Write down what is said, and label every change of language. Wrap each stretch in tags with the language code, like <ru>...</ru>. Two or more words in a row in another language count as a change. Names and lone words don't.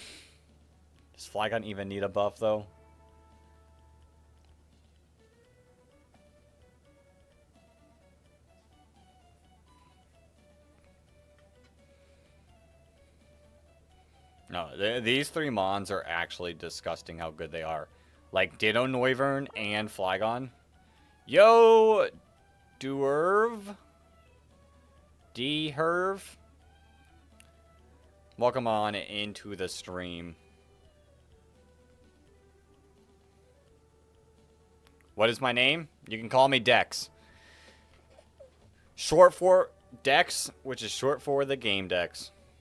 <en>Does Flygon even need a buff, though? No, these three Mons are actually disgusting how good they are. Like Ditto Noivern and Flygon. Yo, Duerv. D-Herv. Welcome on into the stream. What is my name? You can call me Dex. Short for Dex, which is short for the game Dex.</en>